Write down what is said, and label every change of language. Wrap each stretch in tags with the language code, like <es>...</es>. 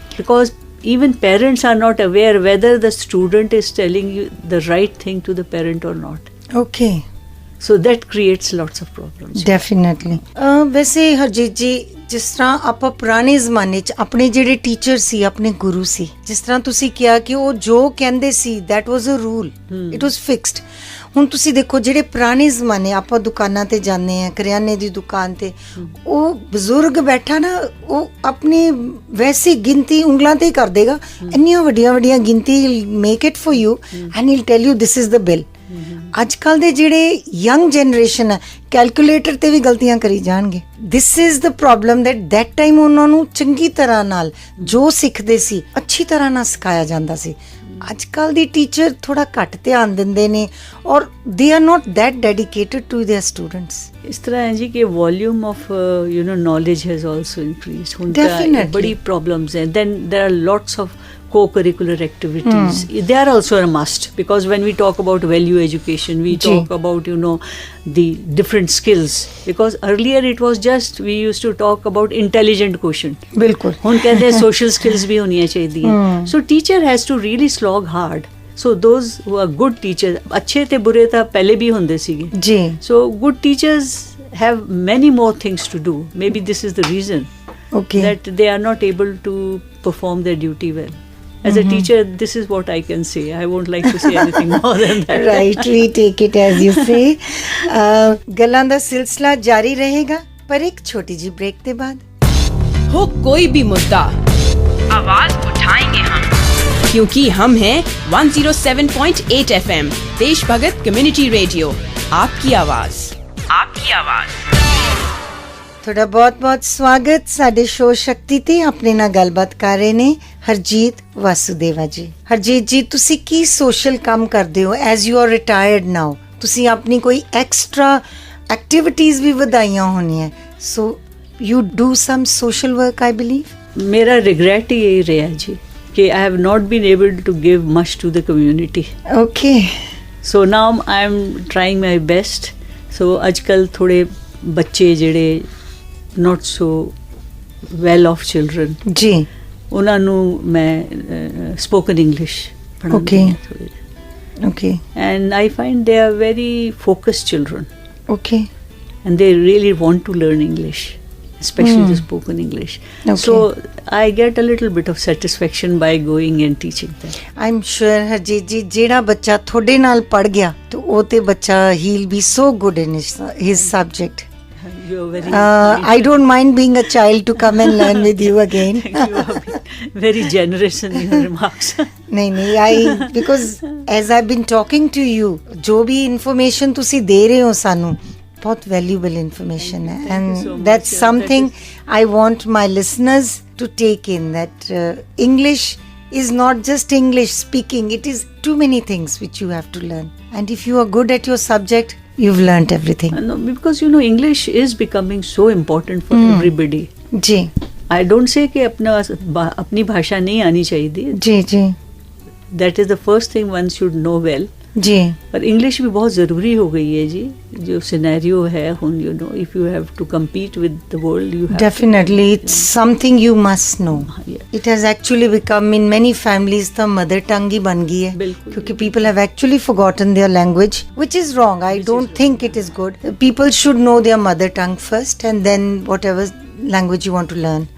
<en>Because even parents are not aware whether the student is telling you the right thing to the parent or not. Okay. So that creates lots of problems.</en> <pa>Definitely ਵੈਸੇ ਹਰਜੀਤ ਜੀ ਜਿਸ ਤਰ੍ਹਾਂ ਆਪਾਂ ਪੁਰਾਣੇ ਜ਼ਮਾਨੇ 'ਚ ਆਪਣੇ ਜਿਹੜੇ ਟੀਚਰ ਸੀ ਆਪਣੇ ਗੁਰੂ ਸੀ ਜਿਸ ਤਰ੍ਹਾਂ ਤੁਸੀਂ ਕਿਹਾ ਕਿ ਉਹ ਜੋ ਕਹਿੰਦੇ ਸੀ</pa> <en>That was a rule it was fixed.</en> <pa>ਹੁਣ ਤੁਸੀਂ ਦੇਖੋ ਜਿਹੜੇ ਪੁਰਾਣੇ ਜ਼ਮਾਨੇ ਆਪਾਂ ਦੁਕਾਨਾਂ ਤੇ ਜਾਂਦੇ ਆ ਕਰਿਆਨੇ ਦੀ ਦੁਕਾਨ ਤੇ ਉਹ ਬਜ਼ੁਰਗ ਬੈਠਾ ਨਾ ਉਹ ਆਪਣੀ ਵੈਸੀ ਗਿਣਤੀ ਉਂਗਲਾਂ ਤੇ ਹੀ ਕਰ ਦੇਗਾ ਇੰਨੀਆਂ ਵੱਡੀਆਂ ਵੱਡੀਆਂ ਗਿਣਤੀ</pa> <en>Make it for you and he tell you this is the bill.</en> <pa>ਅੱਜ ਕੱਲ ਦੇ ਜਿਹੜੇ ਯੰਗ ਜਨਰੇਸ਼ਨ ਹੈ ਕੈਲਕੂਲੇਟਰ ਤੇ ਵੀ ਗਲਤੀਆਂ ਕਰੀ ਜਾਣਗੇ।</pa> <en>this is the problem that time</en> <pa>ਉਹਨਾਂ ਨੂੰ ਚੰਗੀ ਤਰ੍ਹਾਂ ਨਾਲ ਜੋ ਸਿੱਖਦੇ ਸੀ ਅੱਛੀ ਤਰ੍ਹਾਂ ਨਾਲ ਸਿਖਾਇਆ ਜਾਂਦਾ ਸੀ। ਅੱਜ ਕੱਲ ਦੀ ਟੀਚਰ ਥੋੜਾ ਘੱਟ ਧਿਆਨ ਦਿੰਦੇ ਨੇ</pa> <en>ਔਰ they are not that dedicated to their students.</en> <hi>इस तरह है जी कि</hi> <en>Volume of you know knowledge has also increased. Definitely.</en> <hi>बड़ी problems हैं.</hi> <en>Then there are lots of co-curricular activities, they are also a must, because when we talk about value education, we talk about, the different skills, because earlier it was just, we used to talk about intelligent quotient.</en> <hi>बिल्कुल.</hi> <pa>ਹੁਣ ਕਹਿੰਦੇ social skills</pa> <hi>भी होनियां चाहिए.</hi> <en>So teacher has to really slog hard. So those who are good teachers,</en> <pa>अच्छे ते बुरे ਤਾਂ ਪਹਿਲੇ भी ਹੁੰਦੇ ਸੀਗੇ.</pa> <hi>जी.</hi> <en>So good teachers have many more things to do. Maybe this is the reason Okay. that they are not able to perform their duty well. As a teacher, this is what I can say. I won't like to say anything more than that. Right, we take it as you say.</en> <pa>ਗੱਲਾਂ ਦਾ ਸਿਲਸਿਲਾ ਜਾਰੀ ਰਹੇਗਾ, ਪਰ ਇੱਕ ਛੋਟੀ ਜੀ</pa> <hi>break के बाद. हो कोई भी मुद्दा, आवाज उठाएंगे हम, क्योंकि हम हैं 107.8 FM देश भगत कम्युनिटी रेडियो. आपकी आवाज, आपकी आवाज.</hi> <pa>ਤੁਹਾਡਾ ਬਹੁਤ-ਬਹੁਤ ਸਵਾਗਤ ਸਾਡੇ ਸ਼ੋਅ ਸ਼ਕਤੀ ਤੇ. ਆਪਣੇ ਨਾਲ ਗੱਲਬਾਤ ਕਰ ਰਹੇ ਨੇ ਹਰਜੀਤ ਵਾਸੂਦੇਵਾ ਜੀ. ਹਰਜੀਤ ਜੀ, ਤੁਸੀਂ ਕੀ ਸੋਸ਼ਲ ਕੰਮ ਕਰਦੇ ਹੋ</pa> <en>As you are retired now?</en> <pa>ਤੁਸੀਂ ਆਪਣੀ ਕੋਈ ਐਕਸਟਰਾ ਐਕਟੀਵਿਟੀਜ਼ ਵੀ ਵਧਾਈਆਂ ਹੋਣੀਆਂ,</pa> <en>So you do some social work I believe.</en> <pa>ਮੇਰਾ ਰਿਗਰੈਟ ਹੀ ਇਹ ਰਿਹਾ ਜੀ ਕਿ</pa> <en>I have not been able to give much to the community. Okay. So now I am trying my best. So</en> <pa>ਅੱਜਕੱਲ ਥੋੜੇ ਬੱਚੇ ਜਿਹੜੇ</pa> <en>not so well off children,</en> <pa>ਜੀ, ਉਹਨਾਂ ਨੂੰ ਮੈਂ spoken English ਪੜ੍ਹਾਉਂਦੀ ਹਾਂ ਥੋੜ੍ਹੇ ਜਿਹੇ.</pa> <en>Okay. And I find they are very focused children. Okay. And they really want to learn English, especially the spoken English. Okay. So I get a little bit of satisfaction by going and teaching them.</en> <pa>I'm sure Harjeet ਜੀ, ਜਿਹੜਾ ਬੱਚਾ ਤੁਹਾਡੇ ਨਾਲ ਪੜ ਗਿਆ ਤੇ ਉਹ ਤੇ ਬੱਚਾ</pa> <en>he'll be so good in his subject. You're very I don't mind being a child to come and learn with you again. you are being very generous in your remarks. नहीं, because as I've been talking to you,</en> <hi>जो भी</hi> <en>information</en> <pa>ਤੁਸੀਂ ਦੇ ਰਹੇ ਹੋ ਸਾਨੂੰ,</pa> <en>बहुत valuable information है, and so much. that's something I want my listeners to take in, that English is not just English speaking, it is too many things which you have to learn, and if you are good at your subject, you've learnt everything. No, because English is becoming so important for everybody.</en> <hi>Ji.</hi> <en>I don't say</en> <hi>कि अपनी भाषा नहीं आनी चाहिए. जी जी.</hi> <en>That is the first thing one should know well.</en> <hi>जी. पर English भी बहुत ज़रूरी हो गई है जी. जो सिनेरियो है</hi> <en>if you have to compete with the world, you have Definitely, it's something you must know. Yeah. It has actually become in many families the mother tongue</en> <hi>ही बन गई है. बिल्कुल.</hi> <en>क्योंकि people have actually forgotten their language, which is wrong. I don't think it is good. People should know their mother tongue first, and then whatever language you want to learn.</en>